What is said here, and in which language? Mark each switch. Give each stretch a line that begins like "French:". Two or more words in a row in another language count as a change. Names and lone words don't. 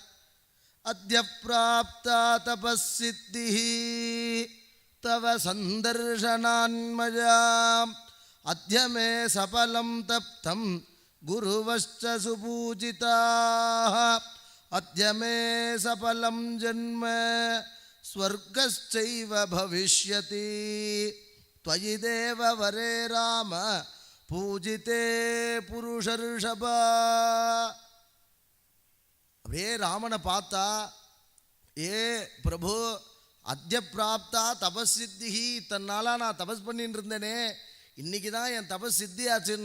Sanskrit: अद्य प्राप्ता तपसिद्धि तव संदर्शनान्मयाम् अद्यमे सफलं तप्तं गुरवश्च सुपूजिताः अद्यमे सफलं जन्म स्वर्गश्चैव भविष्यति சபலம் ஜன்ம ஸ்வர்கஸ்சைவ பவிஷ்யதி त्वयि देव वरे राम पूजिते पुरुषर्षभा.
Tamil: அப்படியே ராமனை பார்த்தா, ஏ பிரபு
Sanskrit: अद्य प्राप्ता तपसिद्धिः,
Tamil: தன்னால நான் தபஸ் பண்ணிட்டு இருந்தேனே, இன்னைக்கு தான் என் தபஸ் சித்தி ஆச்சுன்னா.